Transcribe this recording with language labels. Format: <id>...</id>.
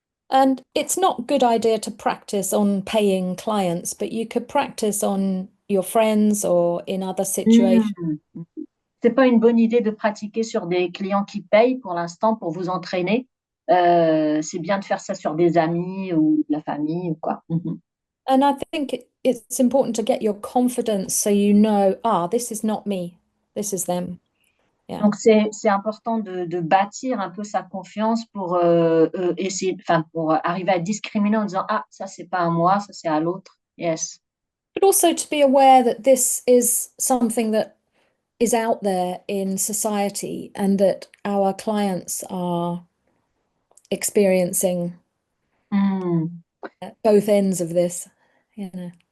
<en>And it's not a good idea to practice on paying clients, but you could practice on your friends or in other situations. Hmm.</en> <fr>C'est pas une bonne idée de pratiquer sur des clients qui payent pour l'instant pour vous entraîner. C'est bien de faire ça sur des amis ou de la famille ou quoi. Mhm.</fr> <en>And I think it's important to get your confidence so you know, this is not me, this is them. Yeah.</en> <fr>Donc, c'est important de bâtir un peu sa confiance pour essayer, enfin, pour arriver à discriminer en disant, ah, ça, c'est pas à moi, ça, c'est à l'autre. Yes.</fr> <en>But also to be aware that this is something that is out there in society and that our clients are experiencing Hmm. both ends of this, you know.</en>